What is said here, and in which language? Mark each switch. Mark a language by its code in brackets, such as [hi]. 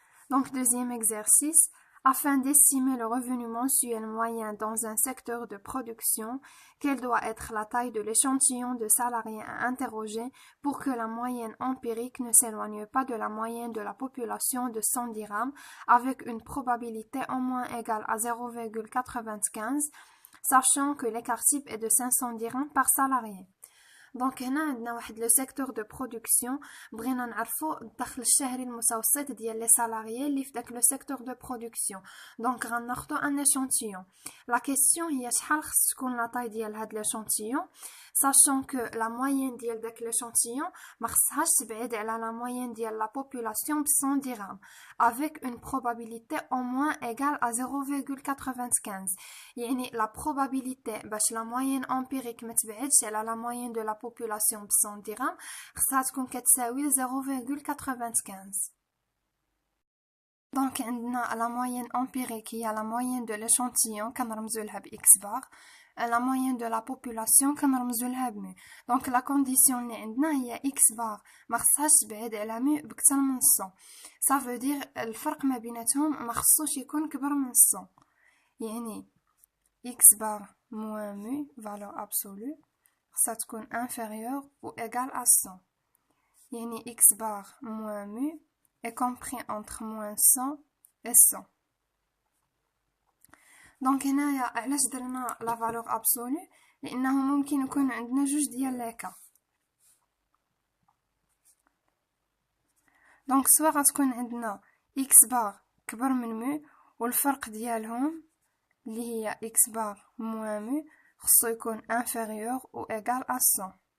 [fr] Donc, deuxième exercice. Afin d'estimer le revenu mensuel moyen dans un secteur de production, quelle doit être la taille de l'échantillon de salariés à interroger pour que la moyenne empirique ne s'éloigne pas de la moyenne de la population de 100 dirhams avec une probabilité au moins égale à 0,95, sachant que l'écart type est de 500 dirhams par salarié. [ar] دونك هنا عندنا واحد لو سيكتور دو برودكسيون بغينا نعرفوا الدخل الشهري المتوسط ديال لي سالاريي اللي في داك لو سيكتور دو برودكسيون. دونك غناخدو ان اشانتيون. لا كيسيون هي شحال خص تكون لا طاي ديال هاد لاشانتيون [fr] sachant que la moyenne [ar] ديال داك [fr] l'échantillon [ar] ما خصهاش تبعد على [fr] la moyenne [ar] ديال [fr] la population [ar] ب [fr] 100 dirhams avec une probabilité au moins égale à 0,95. [ar] يعني [fr] la probabilité [ar] باش [fr] la moyenne empirique [ar] ما تبعدش على [fr] la moyenne de la population ب 100 dirhams [ar] خصها تكون كتساوي [fr] 0,95. Donc [ar] عندنا [fr] la moyenne empirique هي la moyenne de l'échantillon [ar] كنرمزو لها ب [fr] x bar. La moyenne de la population كنرمزو لها ب mu. Donc la condition [ar] اللي عندنا هي x bar ما خصهاش تبعد على mu بكثر من 100. [fr] Ça veut dire [ar] الفرق ما بيناتهم ما خصوش يكون كبر من 100. يعني [fr] x bar moins mu valeur absolue [ar] خصها تكون [fr] inférieure ou égale à 100. [ar] يعني [fr] x bar moins mu est compris entre moins 100 et 100. [ar] دونك هنايا علاش درنا لا فالور ابسولو لانه ممكن يكون عندنا جوج ديال ليكا. دونك سوا غتكون عندنا اكس بار كبر من مو والفرق ديالهم اللي هي اكس بار موان مو خصو يكون انفيريور او ايغال ا 100.